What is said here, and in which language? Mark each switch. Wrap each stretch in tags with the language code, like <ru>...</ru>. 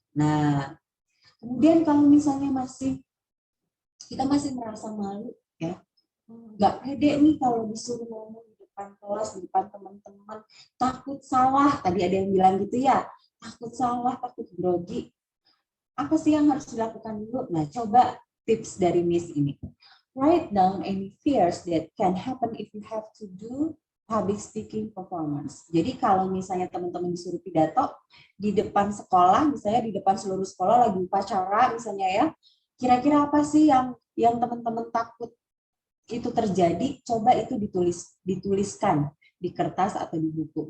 <id>Nah, kemudian kalau misalnya kita masih merasa malu ya, nggak pede nih kalau disuruh ngomong di depan kelas, di depan teman-teman, takut salah, tadi ada yang bilang gitu ya, takut salah, takut grogi. Apa sih yang harus dilakukan dulu? Nah, coba tips dari Miss ini.</id> <en>Write down any fears that can happen if you have to do public speaking performance.</en> <id>Jadi kalau misalnya teman-teman disuruh pidato di depan sekolah, misalnya di depan seluruh sekolah lagi upacara misalnya ya, kira-kira apa sih yang teman-teman takut itu terjadi, coba itu dituliskan di kertas atau di buku.</id>